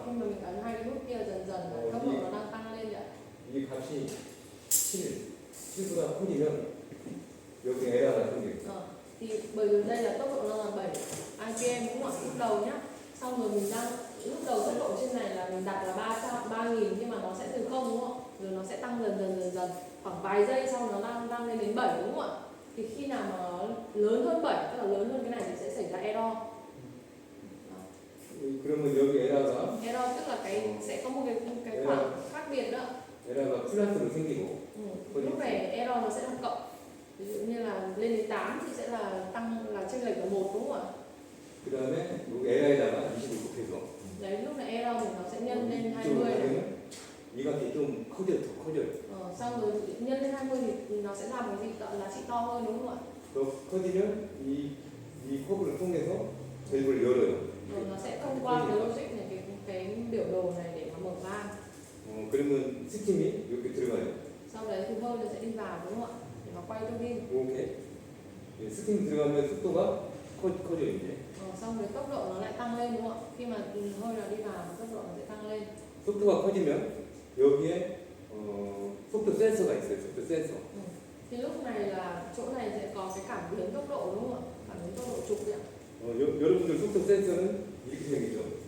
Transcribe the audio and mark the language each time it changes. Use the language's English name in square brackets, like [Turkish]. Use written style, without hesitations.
[Vietnamese] Khi mà mình ấn hai cái nút kia dần dần là tốc độ nó đang tăng lên ạ. [Korean] 이 값이 7보다 커지면 여기 에러가 생겨요. [Vietnamese] Thì bởi vì đây là tốc độ nó là 7 rpm đúng không ạ? Lúc đầu nhá. Xong rồi mình đang lúc đầu tốc độ trên này là mình đặt là 3000 nhưng mà nó sẽ từ 0 đúng không ạ? Rồi nó sẽ tăng dần khoảng vài giây sau nó đang lên đến 7 đúng không ạ? Thì khi nào mà nó lớn hơn 7 tức là lớn hơn cái này thì sẽ xảy ra error. [Korean] 그러면 여기 에러가 [Vietnamese] Error tức là sẽ có một cái khoảng khác biệt đó. [Korean] 에러가 플러스로 생기고 [Vietnamese] Lúc này error nó sẽ là cộng. Ví dụ như là lên đến 8 thì sẽ là tăng là chênh lệch là 1 đúng không ạ? [Korean] 그 다음에 에러에다가 25 곱해서 [Vietnamese] Đấy lúc này error thì nó sẽ nhân lên 20 này. [Korean] 이 값이 좀 커져요. 더 커져요. [Vietnamese] Xong rồi nhân lên 20 thì nó sẽ làm cái gì giá trị to hơn đúng không ạ? [Korean] 더 커지면 이 커브를 통해서 밸브를 열어요. [Vietnamese] Rồi nó sẽ thông qua cái logic này cái biểu đồ này để mà mở van. [Korean] 그러면 스팀이 이렇게 들어가요. [Vietnamese] Sau đấy thì hơi nó sẽ đi vào đúng không ạ? Để mà quay tua bin. [Korean] 이렇게 스팀 들어가면 속도가 커져요 이제. [Vietnamese] Xong rồi tốc độ nó lại tăng lên đúng không ạ? Khi mà hơi nó đi vào tốc độ nó sẽ tăng lên. [Korean] 속도가 커지면 여기에 속도 센서가 있어요. 속도 센서. [Vietnamese] Thì lúc này là chỗ này sẽ có cái cảm biến tốc độ đúng không ạ? Cảm biến tốc độ trục ạ. [Korean] 여러분들 속도 센서는 이렇게 생기죠.